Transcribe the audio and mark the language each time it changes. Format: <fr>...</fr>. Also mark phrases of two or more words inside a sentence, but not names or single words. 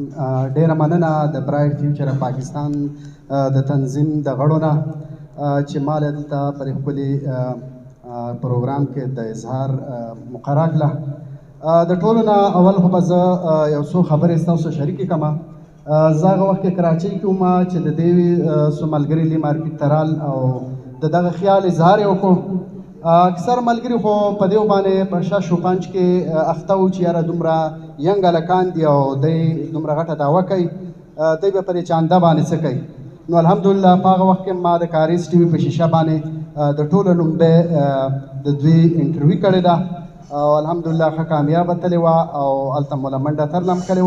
<ps>ډیره مننه د برایټ فیوچر اف پاکستان د تنظیم د غړو نه چې ما دلته پر خپلې پروګرام کې د اظهار مقرره کړه. د ټولو نه اول خو به زه یو څو خبرې ستاسو شریکې کړم. زه هغه وخت کې کراچۍ کې وم چې د دې څو ملګري لې مارکیټ ته رال او د دغه خیال اظهار یې وکړو. اکثر ملګري خو په دې باندې په شش و پنج کې اخته وو چې یاره دومره ینګ هلکان دي او دی دومره غټه دعوه کوي دی به پرې چانده باندې څه کوي. نو الحمدلله په هغه وخت کې ما د کاریز ټي وي په شیشه باندې د ټولو لومړی د دوی انټرویو کړې ده او الحمدلله ښه کامیابه تلې وه او هلته موله منډه ترله هم کړې وه.</ps>